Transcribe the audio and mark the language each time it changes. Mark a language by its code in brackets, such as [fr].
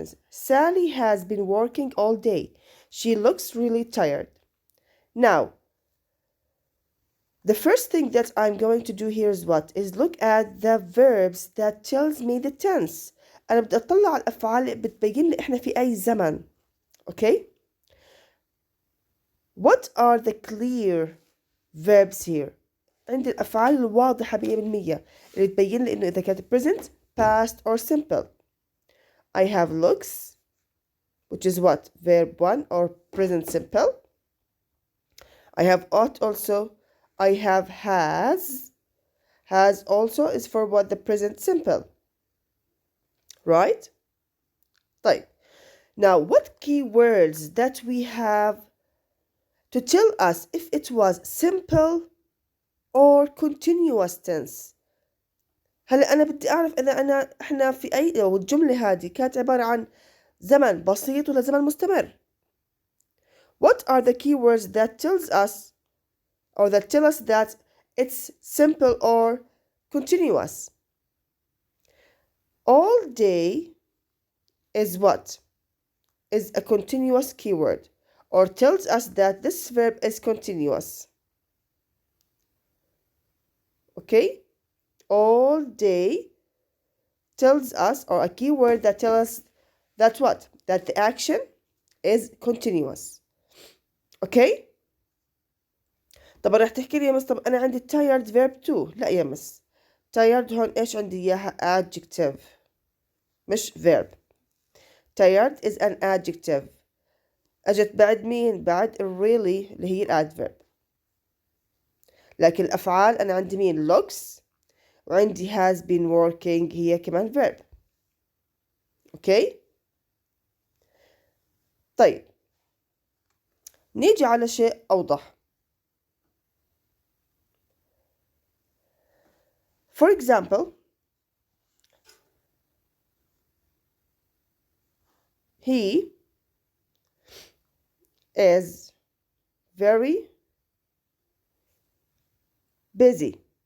[en] Sally has been working all day. She looks really tired. Now, the first thing that I'm going to do here is what? Is look at the verbs that tells me the tense. [ar] أنا بدي أطلع على الأفعال اللي بتبين لي إحنا في أي زمن. [en] Okay? What are the clear verbs here? [ar] عندي الأفعال الواضحة 100% اللي تبين لي إنه إذا كانت present, past or simple. [en] I have looks, which is what? Verb 1 or present simple. I have ought also. I have has. Has also is for what? The present simple. Right? طيب. Now, what keywords that we have to tell us if it was simple or continuous tense. [ar] هلا أنا بدي أعرف إذا إحنا في أي أو الجملة هذه كانت عبارة عن زمن بسيط ولا زمن مستمر. [en] What are the keywords that tells us or that tell us that it's simple or continuous? All day is what? Is a continuous keyword or tells us that this verb is continuous. Okay? All day tells us, or a keyword that tells us that what? That the action is continuous. Okay? [ar] طبعا رح تحكي لي يا مس طب أنا عندي tired verb too. لا يا مس. tired هون إيش عندي إياها؟ adjective مش verb. [en] tired is an adjective. [ar] أجت بعد مين؟ بعد really اللي هي الادverb. لكن الأفعال أنا عندي مين؟ looks وعندي has been working هي كمان verb. أوكي؟ طيب نيجي على شيء أوضح. [en] For example, he is very busy.